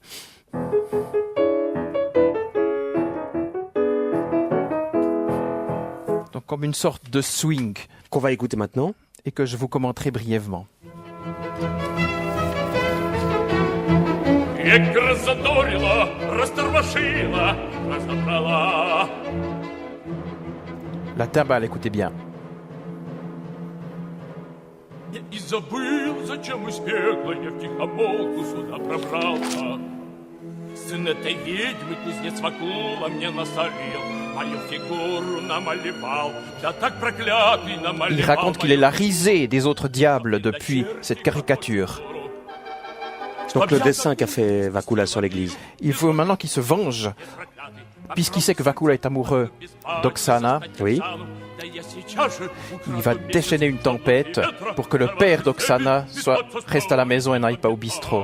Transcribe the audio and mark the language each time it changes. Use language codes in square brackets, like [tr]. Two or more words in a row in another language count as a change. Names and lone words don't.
[fr] Donc, comme une sorte de swing. Qu'on va écouter maintenant. Et que je vous commenterai brièvement. La timbale, écoutez bien. [ru] Я и забыл, зачем из пекла я втихомолку сюда пробрался. Сын этой ведьмы, кузнец Вакула, мне насолил, мою фигуру намалевал, да так проклятый намалевал. [fr] Il raconte qu'il est la risée des autres diables depuis cette caricature. Donc le dessin qu'a fait Vakula sur l'église. Il faut maintenant qu'il se venge, puisqu'il sait que Vakula est amoureux d'Oksana. Oui. Il va déchaîner une tempête pour que le père d'Oksana reste à la maison et n'aille pas au bistrot.